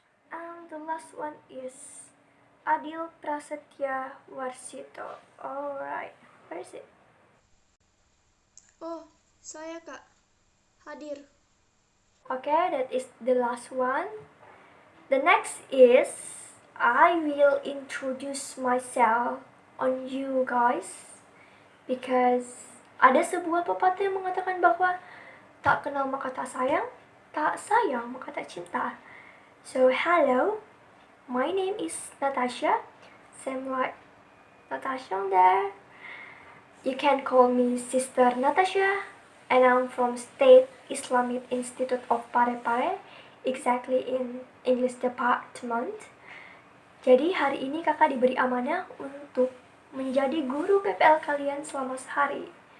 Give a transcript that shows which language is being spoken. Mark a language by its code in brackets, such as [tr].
[en] And the last one is Adil Prasetya Warsito. Alright, where is it? [id] Oh, saya Kak. Hadir. [en] Okay, that is the last one. The next is I will introduce myself on you guys, because [id] ada sebuah pepatah yang mengatakan bahwa tak kenal maka tak sayang, tak sayang maka tak cinta. [en] So hello, my name is Natasha. Same like Natasha there. You can call me Sister Natasha, and I'm from State Islamic Institute of Parepare, exactly in English department. [id] Jadi hari ini kakak diberi amanah untuk menjadi guru PPL kalian selama sehari.